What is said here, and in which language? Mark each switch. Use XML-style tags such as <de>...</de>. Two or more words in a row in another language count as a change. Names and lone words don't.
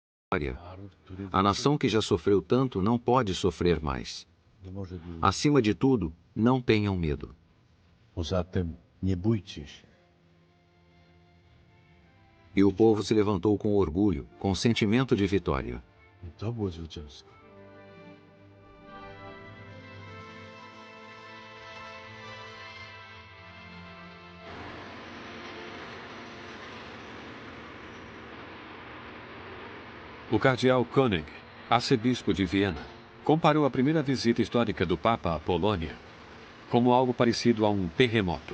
<pt>A nação que já sofreu tanto não pode sofrer mais. Acima de tudo, não tenham medo.</pt> <pl>Poza tym, nie bójcie się.</pl> <pt>E o povo se levantou com orgulho, com sentimento de vitória.</pt> <pl>To było zwycięstwo.</pl> <pt>O cardeal Koenig, arcebispo de Viena, comparou a primeira visita histórica do Papa à Polônia como algo parecido a um terremoto.</pt>